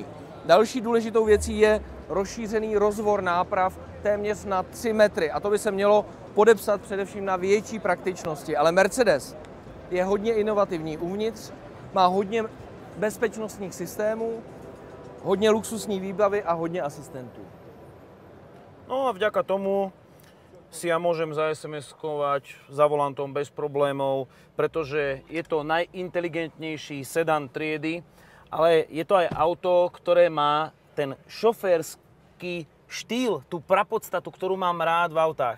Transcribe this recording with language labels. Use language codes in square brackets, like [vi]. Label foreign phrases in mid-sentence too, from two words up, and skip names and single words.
[cs] Další důležitou věcí je rozšířený rozvor náprav téměř na 3 metry a to by se mělo podepsat především na větší praktičnosti. Ale Mercedes je hodně inovativní uvnitř, má hodně bezpečnostních systémů, hodně luxusní výbavy a hodně asistentů. [sk] No a vďaka tomu si ja môžem za-SMS-kovať za volantom bez problémov, pretože je to najinteligentnejší sedan triedy, ale je to aj auto, ktoré má ten šoférsky štýl, tú prapodstatu, ktorú mám rád v autách.